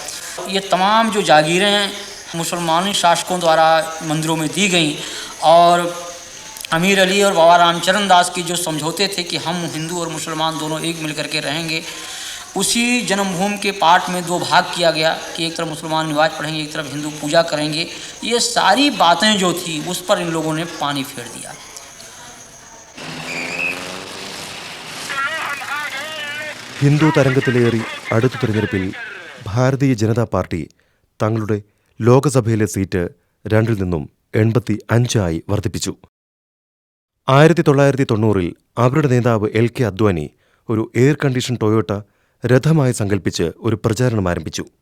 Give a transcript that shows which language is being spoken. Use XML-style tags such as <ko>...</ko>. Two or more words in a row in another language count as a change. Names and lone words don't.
<hi>ये तमाम जो जागीरें हैं मुसलमानी शासकों द्वारा मंदिरों में दी गई और अमीर अली और बाबा रामचरण दास की जो समझौते थे कि हम हिंदू और मुसलमान दोनों एक मिल करके रहेंगे, उसी जन्मभूमि के पाठ में दो भाग किया गया कि एक तरफ मुसलमान नमाज पढ़ेंगे, एक तरफ हिंदू पूजा करेंगे। ये सारी बातें जो थी उस पर इन लोगों ने पानी फेर दिया।</hi> <ml>ഹിന്ദു തരംഗത്തിലേറി അടുത്ത തിരഞ്ഞെടുപ്പിൽ ഭാരതീയ ജനതാ പാർട്ടി തങ്ങളുടെ ലോകസഭയിലെ സീറ്റ് 2 നിന്നും 85 വർദ്ധിപ്പിച്ചു. 1990 അവരുടെ നേതാവ് LK അദ്വാനി ഒരു</ml> <en>air condition</en> <ml>ടൊയോട്ട രഥമായി സങ്കല്പിച്ച് ഒരു പ്രചാരണം ആരംഭിച്ചു.</ml>